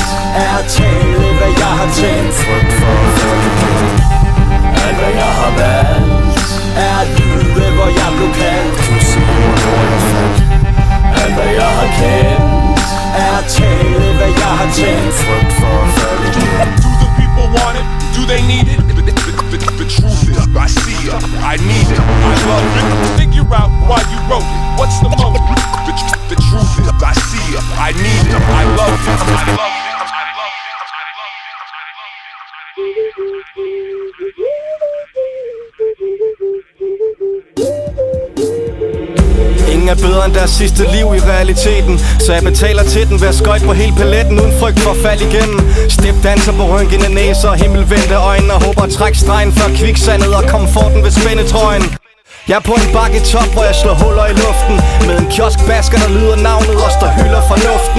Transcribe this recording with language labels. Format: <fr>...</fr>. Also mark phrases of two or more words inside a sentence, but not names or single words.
<da>er at tale, hvad jeg har tænkt. Frygt for at falde igen. Alt hvad jeg har valgt er at lyde, hvor jeg blev kaldt. Du siger hvor jeg faldt. Alt hvad jeg har kendt er at tale, hvad jeg har tænkt. Frygt for at falde igen.</da> <en>Do the people want it? Do they need it? The truth is, I see it, I need it, I love it. Figure out why you wrote it. What's the motive? The truth is, I see it, I need it, I love it, I love it, I love it, I love it.</en> <da>Ingen er bedre end deres sidste liv i realiteten, så jeg betaler til den ved at skøjte på hele paletten uden frygt for at falde igennem. Step danser på rynkende næser og himmelvendte øjne og håber at trække stregen før kviksandet og komforten ved spændetrøjen. Jeg er på en bakketop, hvor jeg slår huller i luften med en kioskbasker, der lyder navnet os, der hylder fornuften.</da>